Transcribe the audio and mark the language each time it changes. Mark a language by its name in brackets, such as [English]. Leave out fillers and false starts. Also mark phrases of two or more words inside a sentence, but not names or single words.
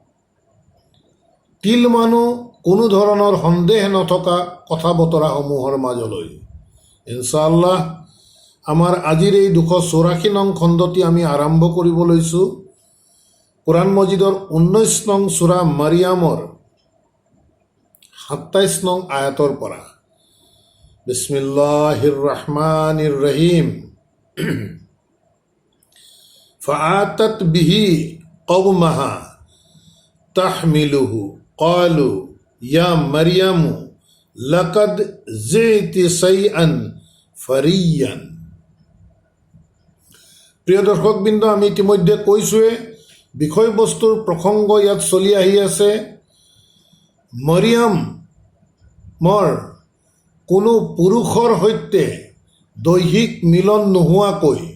[Assamese] তিল মানুহ কোনো ধৰণৰ সন্দেহ নথকা কথা বতৰাসমূহৰ মাজলৈ ইনশাআল্লাহ আমাৰ আজিৰ এই 284 নং খণ্ডটি আমি আৰম্ভ কৰিব লৈছোঁ কোৰআন মজিদৰ 19 নং সূৰা মাৰিয়ামৰ 27 নং আয়াতৰ পৰা। [Arabic] بسم الله الرحمن الرحيم. فأتت به قومها تحمله قالوا يا مريم لقد جئت شيئا فريا. [Assamese] প্ৰিয় দৰ্শকবৃন্দ, আমি ইতিমধ্যে কৈছোঁৱে বিষয়বস্তুৰ প্ৰসংগ ইয়াত চলি আহি আছে মৰিয়ামৰ কোনো পুৰুষৰ সৈতে দৈহিক মিলন নোহোৱাকৈ